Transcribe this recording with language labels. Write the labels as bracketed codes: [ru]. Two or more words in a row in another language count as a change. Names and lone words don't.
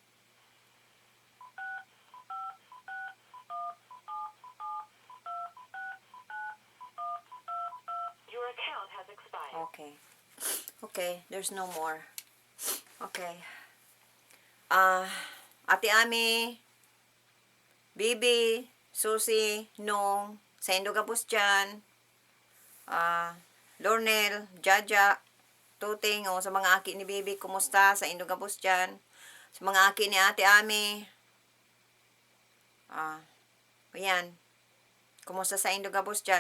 [en] Your account has expired. Okay. Okay, there's no more. Okay. [bik] Ate Ami, Bibi, Susie, Nong, sa Indogapos dyan, Lornel, Jaja, Tuting, sa mga aki ni Bibi, kumusta sa Indogapos dyan? Sa mga aki ni Ate Ami, ayan, kumusta sa Indogapos dyan?